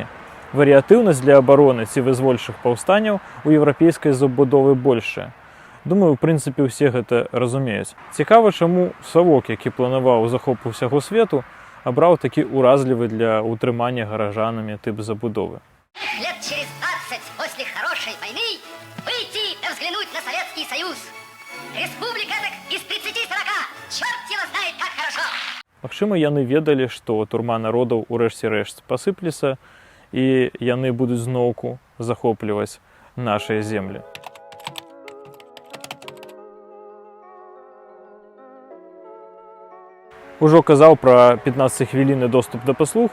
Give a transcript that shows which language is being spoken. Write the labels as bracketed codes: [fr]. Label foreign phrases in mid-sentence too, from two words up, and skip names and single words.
[be] Варыятыўнасць для абароны ці вызвольчых паўстанняў у еўрапейскай забудовы большая. Думаю, у прынцыпе, усе гэта разумеюць. Цікава, чаму Савок, які планаваў захоп усяго свету, абраў такі уразлівы для утрымання гаражанамі тып забудовы. [ru] Лет через 20 после хорошей войны выйти да взглянуть на Советский Союз. Республика так из 30-40. Черт его знает, как хорошо. [be] Магчыма, яны ведалі, што турма народаў урэшце рэшт пасыплецца, і яны будуць зноўку захопліваць нашыя землі. Ужо казаў пра 15-хвілінны доступ да паслуг.